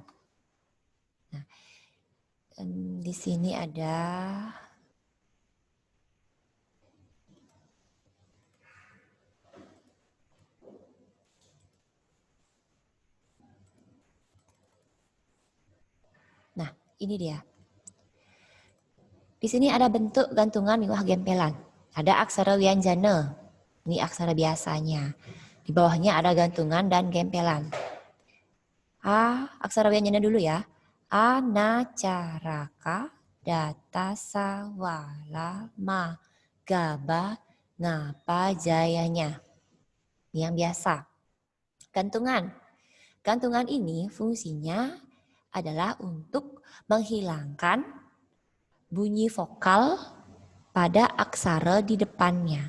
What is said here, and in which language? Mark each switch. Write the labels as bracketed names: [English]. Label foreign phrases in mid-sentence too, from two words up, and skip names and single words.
[Indonesian] Nah, di sini ada Nah, ini dia. Di sini ada bentuk gantungan miwah gempelan. Ada aksara wianjana. Ini aksara biasanya. Di bawahnya ada gantungan dan gempelan. Aksara wianjana dulu ya. [Balinese] Anacaraka, data, sawala, ma, gaba, ngapa, jayanya. [Indonesian] Ini yang biasa. Gantungan. Gantungan ini fungsinya adalah untuk menghilangkan bunyi vokal pada aksara di depannya.